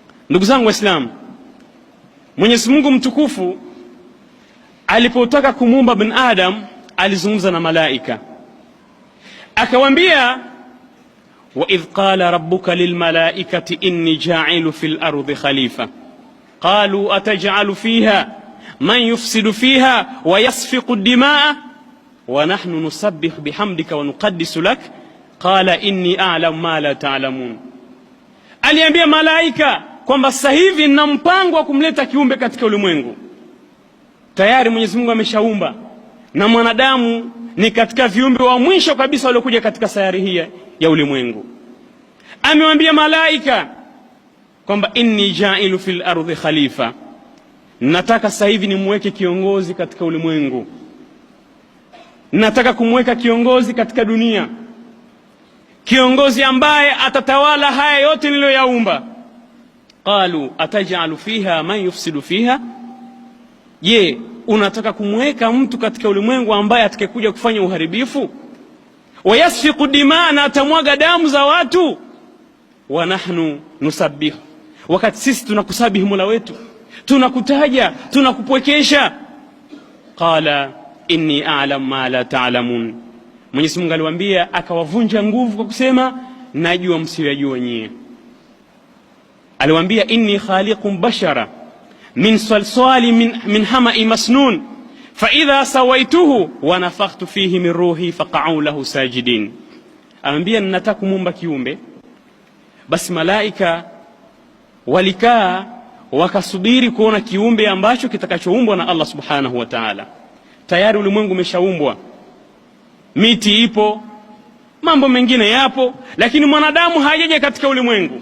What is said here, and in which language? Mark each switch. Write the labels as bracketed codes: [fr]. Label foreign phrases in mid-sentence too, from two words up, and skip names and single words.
[sw] Ndugu zangu Waislamu, Mwenyezi Mungu mtukufu alipotaka kumuumba bin Adam alizungumza na malaika, akawaambia [ar] وإذ قال ربك للملائكة إني جاعل في الأرض خليفة قالوا أتجعل فيها من يفسد فيها ويسفك الدماء ونحن نسبح بحمدك ونقدس لك قال إني أعلم ما لا تعلمون. [sw] Aliambia malaika kwamba sasa hivi nina mpango wa kumleta kiumbe katika ulimwengu. Tayari Mwenyezi Mungu ameshaumba, na mwanadamu ni katika viumbe wa mwisho kabisa waliokuja katika sayari hii ya ulimwengu. Amewaambia malaika kwamba [ar] إني جاعل في الأرض خليفة, [sw] nataka sasa hivi nimweke kiongozi katika ulimwengu, nataka kumweka kiongozi katika dunia, kiongozi ambaye atatawala haya yote niliyoyaumba. [ar] قالوا أتجعل فيها من يفسد فيها, je, [sw] unataka kumweka mtu katika ulimwengu ambaye atakayekuja kufanya uharibifu? [ar] ويسفك الدماء, [sw] na atamwaga damu za watu. [ar] ونحن نسبح, [sw] wakati sisi tunakusabihi Mola wetu, tunakutaja, tunakupwekesha. [ar] قال إني أعلم ما لا تعلمون. [sw] Mwenyezi Mungu aliwaambia, akawavunja nguvu kwa kusema najua msiyojua nyie. [ar] Aliwaambia إني خالق بشرا من صلصال من حمإ مسنون فإذا سويته ونفخت فيه من روحي فقعوا له ساجدين. [sw] Aliwaambia ninataka kumuumba kiumbe. Basi malaika walikaa wakasubiri kuona kiumbe ambacho kitakachoumbwa na Allah [ar] سبحانه وتعالى. [sw] Tayari ulimwengu umeshaumbwa, miti ipo, mambo mengine yapo, lakini mwanadamu hajaje katika ulimwengu.